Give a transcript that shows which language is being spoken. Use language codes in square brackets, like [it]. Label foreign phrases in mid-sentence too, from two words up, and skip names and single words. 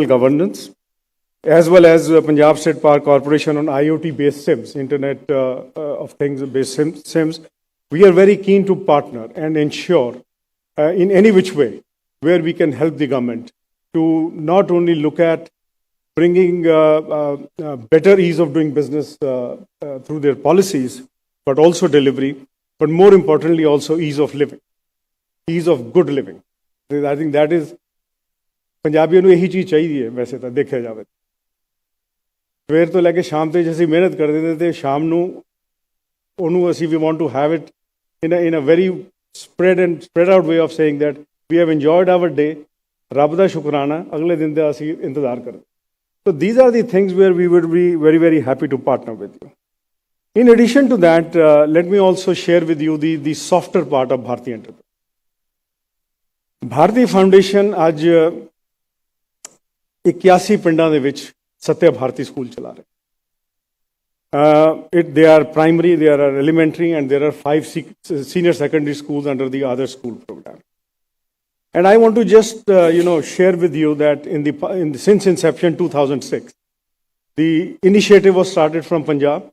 [en] governance, as well as Punjab State Power Corporation on IoT-based SIMs, Internet of Things-based SIMs, we are very keen to partner and ensure in any which way where we can help the government to not only look at bringing better ease of doing business through their policies, but also delivery, but more importantly also ease of living. Ease of good living. I think that is [pa] ਪੰਜਾਬੀਆਂ ਨੂੰ ਇਹੀ ਚੀਜ਼ ਚਾਹੀਦੀ ਹੈ ਵੈਸੇ ਤਾਂ ਦੇਖਿਆ ਜਾਵੇ ਸਵੇਰ ਤੋਂ ਲੈ ਕੇ ਸ਼ਾਮ ਤੱਕ ਅਸੀਂ ਮਿਹਨਤ ਕਰਦੇ ਨੇ ਤੇ ਸ਼ਾਮ ਨੂੰ ਉਹਨੂੰ ਅਸੀਂ [en] we want to have it in a very spread out way of saying that we have enjoyed our day, [pa] ਰੱਬ ਦਾ ਸ਼ੁਕਰਾਨਾ ਅਗਲੇ ਦਿਨ ਦਾ ਅਸੀਂ ਇੰਤਜ਼ਾਰ ਕਰਦੇ. [en] So these are the things where we would be very, very happy to partner with you. In addition to that, let me also share with you the softer part of Bharti Enterprise. [pa] Bharti Foundation ਅੱਜ 81 ਪਿੰਡਾਂ ਦੇ ਵਿੱਚ ਸਤਿਆ ਭਾਰਤੀ ਸਕੂਲ ਚਲਾ ਰਹੇ. [en] They are primary, there are elementary, and there are 5 senior secondary schools under the other school program. And I want to just share with you that since inception 2006, the initiative was started from Punjab.